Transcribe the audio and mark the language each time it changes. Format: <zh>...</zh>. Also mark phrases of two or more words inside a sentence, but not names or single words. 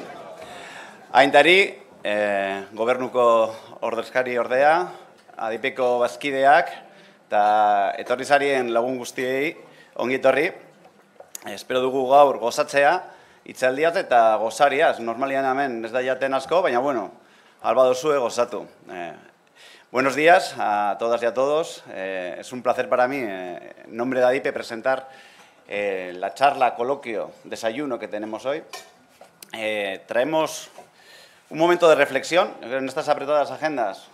<eu>Aintari, gobernuko ordezkari ordea, adipeko bazkideak, eta etorri zarien lagun guztiei ongi etorri. Espero dugu gaur gozatzea, hitzaldiaz eta gozariaz. Normalian hemen ez da jaten asko, baina bueno, alba dozue gozatu.</eu> <es>Buenos días a todas y a todos. Es un placer para mí, en nombre de ADIPE, presentar la charla, coloquio, desayuno que tenemos hoy. Traemos un momento de reflexión en estas apretadas agendas.</es>